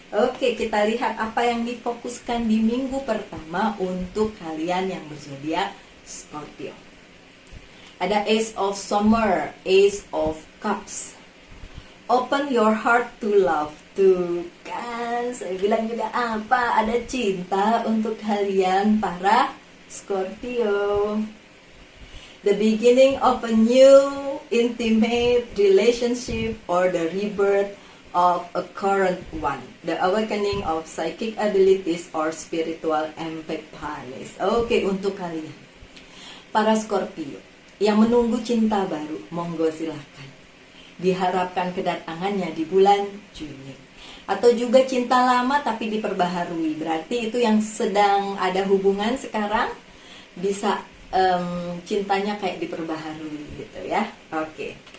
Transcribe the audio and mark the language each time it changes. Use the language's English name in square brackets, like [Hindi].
[Indonesian] Oke, kita lihat apa yang difokuskan di minggu pertama untuk kalian yang berzodiak Scorpio. Ada Ace of Summer, Ace of Cups. [English] Open your heart to love. [Indonesian] Tuh kan, saya bilang juga apa, ada cinta untuk kalian para Scorpio. [English] The beginning of a new intimate relationship or the rebirth of a current one. The awakening of psychic abilities or spiritual epiphanies. [Indonesian] Oke, untuk kalian para Scorpio yang menunggu cinta baru, monggo silahkan. Diharapkan kedatangannya di bulan Juni. Atau juga cinta lama tapi diperbaharui, berarti itu yang sedang ada hubungan sekarang bisa cintanya kayak diperbaharui gitu ya. Oke.